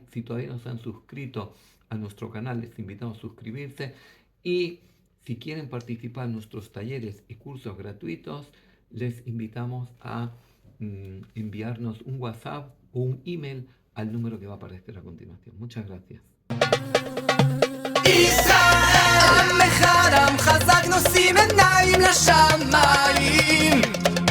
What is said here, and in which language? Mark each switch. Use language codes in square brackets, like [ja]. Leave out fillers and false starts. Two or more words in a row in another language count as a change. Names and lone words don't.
[es] Si todavía no se han suscrito a nuestro canal, les invitamos a suscribirse. Y si quieren participar en nuestros talleres y cursos gratuitos, les invitamos a enviarnos un WhatsApp o un email al número que va a aparecer a continuación. Muchas gracias. [he] ישראל, עם אחד עם חזק נושאים עיניים לשמיים